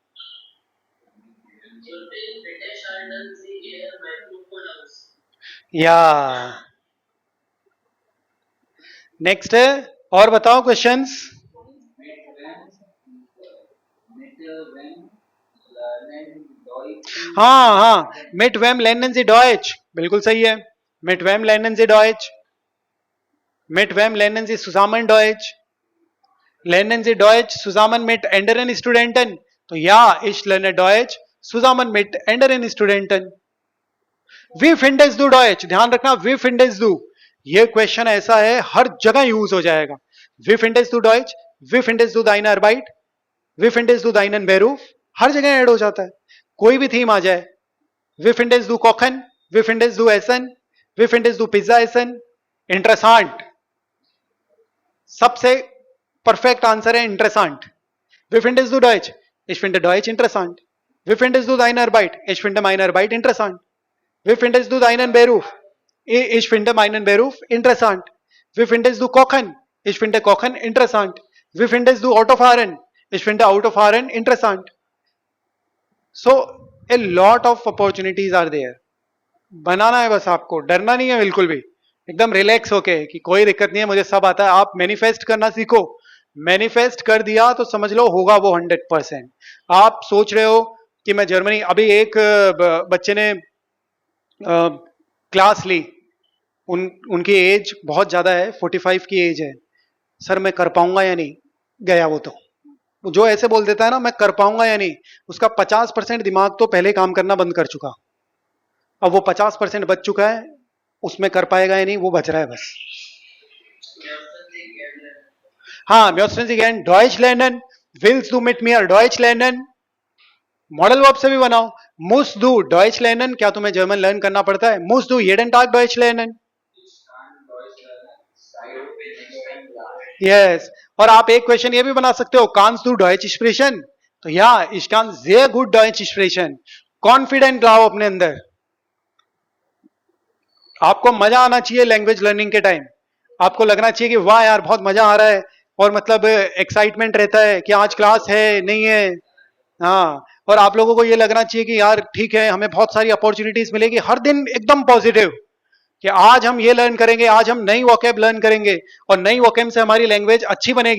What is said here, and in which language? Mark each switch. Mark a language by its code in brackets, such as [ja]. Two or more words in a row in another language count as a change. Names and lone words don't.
[hi] या नेक्स्ट है, और बताओ क्वेश्चंस। हाँ हाँ, [de] Mit wem lernen Sie Deutsch, [hi] बिल्कुल सही है। [de] Mit wem lernen Sie Deutsch, Mit wem lernen Sie zusammen Deutsch, lernen Sie Deutsch zusammen mit anderen Studenten? तो या ich lerne Deutsch zusammen mit anderen Studenten. Wie findest du Deutsch? [hi] ध्यान रखना, [de] wie findest du, [hi] ये क्वेश्चन ऐसा है हर जगह यूज हो जाएगा। [de] Wie findest du Deutsch? Wie findest du deine Arbeit? Wie findest du deinen Beruf? हर जगह ऐड हो जाता है, कोई भी थीम आ जाए। Wie findest du Kochen? Wie findest du Essen? Wie findest du Pizza Essen? Interessant, [hi] सबसे परफेक्ट आंसर है इंटरेसांट। [de] Wie findest du Deutsch? Ich finde Deutsch interessant. Wie findest du deine Arbeit? Ich finde meine Arbeit interessant. Wie findest du deinen Beruf? Ich finde meinen Beruf interessant. Wie findest du Kochen? Ich finde Kochen interessant. Wie findest du Autofahren? Ich finde Autofahren interessant. [en] So a lot of opportunities are there. [hi] बनाना है बस आपको, डरना नहीं है बिल्कुल भी, एकदम रिलैक्स होके कि कोई दिक्कत नहीं है, मुझे सब आता है। आप मैनिफेस्ट करना सीखो, मैनिफेस्ट कर दिया तो समझ लो होगा वो 100%। आप सोच रहे हो कि मैं जर्मनी, अभी एक बच्चे ने क्लास ली, उनकी एज बहुत ज्यादा है, 45 की एज है। सर मैं कर पाऊंगा या नहीं, गया वो तो, जो ऐसे बोल देता है ना मैं कर पाऊंगा या नहीं, उसका 50% दिमाग तो पहले काम करना बंद कर चुका। अब वो 50% बच चुका है, उसमें कर पाएगा या नहीं वो बच रहा है बस। हाँ, [de] möchten Sie gern Deutsch lernen? Willst du mit mir Deutsch lernen? [en] model verb [hi] से भी बनाओ। [de] Musst du Deutsch lernen? [hi] क्या तुम्हें जर्मन लर्न करना पड़ता है? [de] Musst du jeden Tag Deutsch lernen? [hi] यस। और आप एक क्वेश्चन ये भी बना सकते हो, [de] Kannst du Deutsch sprechen? तो या ich kann sehr gut Deutsch sprechen। [hi] कॉन्फिडेंट लाओ अपने अंदर, आपको मजा आना चाहिए [en] language learning [hi] के टाइम, आपको लगना चाहिए कि वाह यार बहुत मजा आ रहा है, और मतलब एक्साइटमेंट रहता है कि आज क्लास है नहीं है। हाँ, और आप लोगों को ये लगना चाहिए कि यार ठीक है हमें बहुत सारी अपॉर्चुनिटीज मिलेगी, हर दिन एकदम पॉजिटिव कि आज हम ये लर्न करेंगे, आज हम नई वोकैब लर्न करेंगे और नई वोकैब से हमारी लैंग्वेज अच्छी बनेगी।